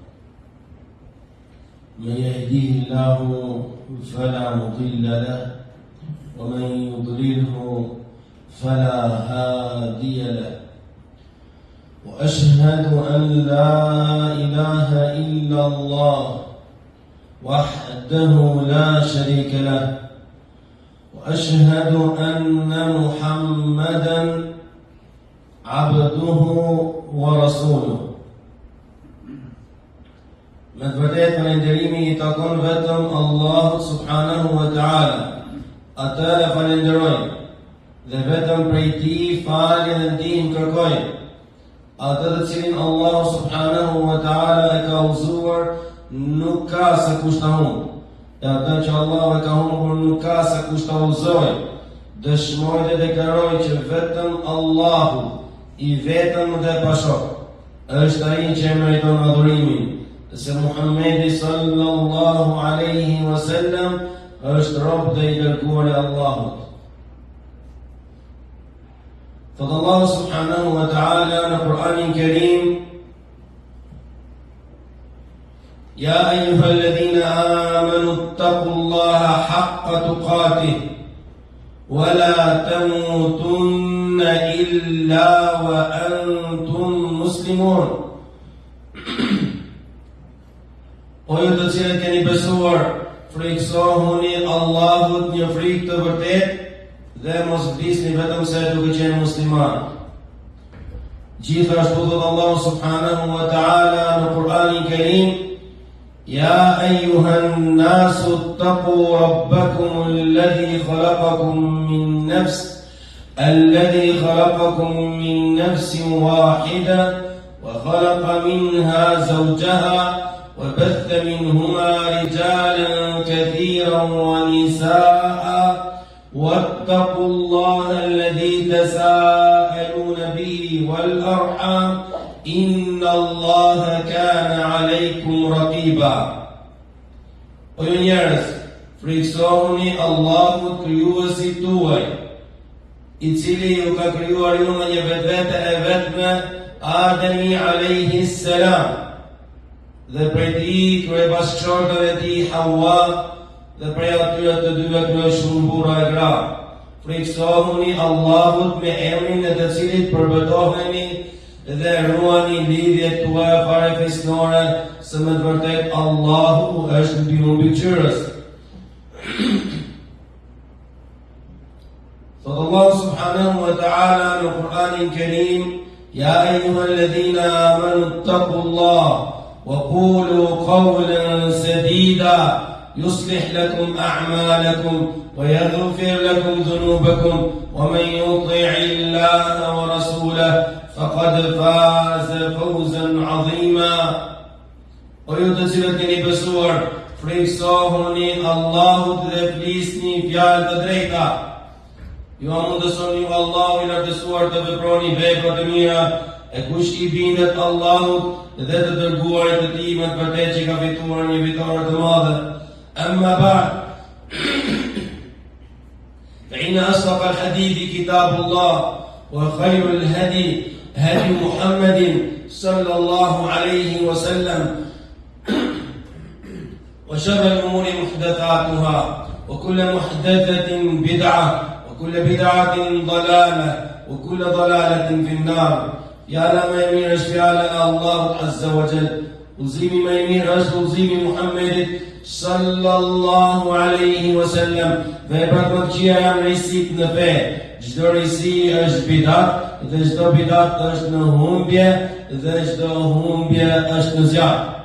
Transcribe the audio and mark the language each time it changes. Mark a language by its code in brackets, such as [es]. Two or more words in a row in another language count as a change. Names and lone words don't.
[ar] من يهديه الله فلا مضل له ومن يضلله فلا هادي له وأشهد أن لا إله إلا الله وحده لا شريك له وأشهد أن محمدا عبده ورسوله. [sq] Me të vërtetë falënderimi I takon vetëm Allahut [ar] سبحانه وتعالى. [sq] Atë e falenderojmë dhe vetëm prej Tij falje dhe ndihmë kërkojmë. Atë të cilin Allah [ar] سبحانه وتعالى [sq] e ka udhëzuar nuk ka se kush ta humbë. E atë që Allah e ka humbur nuk ka se kush ta udhëzojë. Dëshmoj dhe deklaroj që vetëm Allahu I vetëm dhe pashok është ai që e meriton adhurimin, se Muhammedi [ar] صلى الله عليه وسلم [sq] është rob dhe I dërguar I Allahut. Thot Allah [ar] سبحانه وتعالى [sq] në Kur'anin Kerim: [ar] يا أيها الذين آمنوا اتقوا الله حق تقاته ولا تموتن إلا وأنتم مسلمون. [sq] O ju të cilët keni besuar, frikësohuni Allahut një frikë të vërtetë dhe mos vlisni vetëm se duke qenë musliman. Gjithashtu thot Allah [ar] سبحانه وتعالى [sq] në Kur'anin Kerim: [ar] يا أيها الناس اتقوا ربكم الذي خلقكم من نفس واحدة وخلق منها زوجها وبث منهما رجالا كثيرا ونساء واتقوا الله الذي تساءلون به والأرحام إن الله كان عليكم رقيبا. [sq] O ju njerëz, frikësohuni Allahut krijuesit tuaj, I cili ju ka krijuar ju në një vetvete e vetme, Ademi [ar] عليه السلام, [sq] dhe prej Tij krye bashkëshortët e Tij Hawa, dhe prej atyre të dyve krye shumë burra e gra. Frikësohuni Allahut me emrin e të cilit përbetoheni dhe ruani lidhjet tuaja fare fisnore, se me të vërtet Allahu është mbi mbikëqyrës. Thot Allah [ar] سبحانه وتعالى [sq] në Kur'anin Kerim: [ar] يا أيها الذين آمنوا اتقوا الله وقولوا قولا سديدا يصلح لكم أعمالكم ويغفر لكم ذنوبكم ومن يطع الله ورسوله فقد فاز فوزا عظيما. [sq] O ju të cilët keni besuar, frikësohuni Allahut dhe flisni fjalë të drejta. Ju mundësoni ju Allahu I lartësuar të veproni vepra të mira, e kush I bindet Allahut dhe të dërguarit të Tij me të vërtetë që ka fituar një fitore të madhe. [ar] أما بعد فإن أصدق الحديث كتاب الله وخير الهدي هدي محمد صلى الله عليه وسلم وشر الأمور محدثاتها وكل محدثة بدعة وكل بدعة ضلالة وكل ضلالة في النار. [sq] Fjala më e mirë është fjala e Allahut [ar] عز وجل. [sq] Udhëzimi më I mirë është udhëzimi I Muhammedit [ar] صلى الله عليه وسلم. [sq] Veprat më të këqija janë rësit në fe. Çdo rësi është bidat dhe çdo bidat është në humbje dhe çdo humbje është në zjarr.